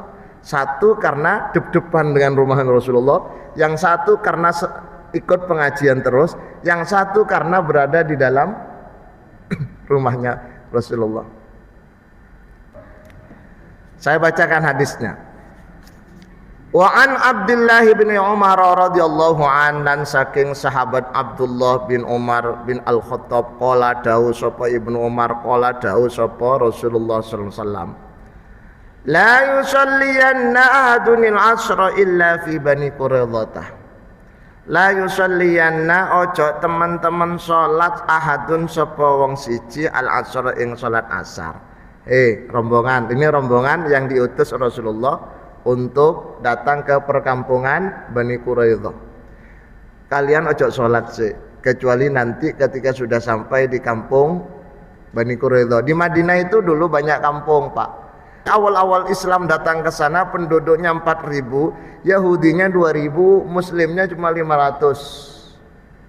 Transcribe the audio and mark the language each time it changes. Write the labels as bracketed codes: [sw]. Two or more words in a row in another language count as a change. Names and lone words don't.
[id] Satu karena dep-depan dengan rumah Rasulullah, yang satu karena ikut pengajian terus, yang satu karena berada di dalam rumahnya Rasulullah. Saya bacakan hadisnya. [ar] وعن Abdullah bin Umar رضي الله عن, [jv] dan saking sahabat [ar] Abdullah bin Umar bin Al-Khattab qala [jv] dawu sapa [ar] Ibnu Umar qala [jv] dawu sapa [ar] Rasulullah صلى الله عليه وسلم، لا يصلين أحد العصر إلا في Bani Quraidah. لا يصلين [jv] ojo teman-teman salat ahadun sapa wong siji al-'asra ing salat asar. [id] Rombongan, ini rombongan yang diutus Rasulullah untuk datang ke perkampungan Bani Quraidah. Kalian [jv] ojo sholat [id] sih, kecuali nanti ketika sudah sampai di kampung Bani Quraidah. Di Madinah itu dulu banyak kampung Pak. Awal-awal Islam datang ke sana penduduknya 4.000, Yahudinya 2.000, Muslimnya cuma 500.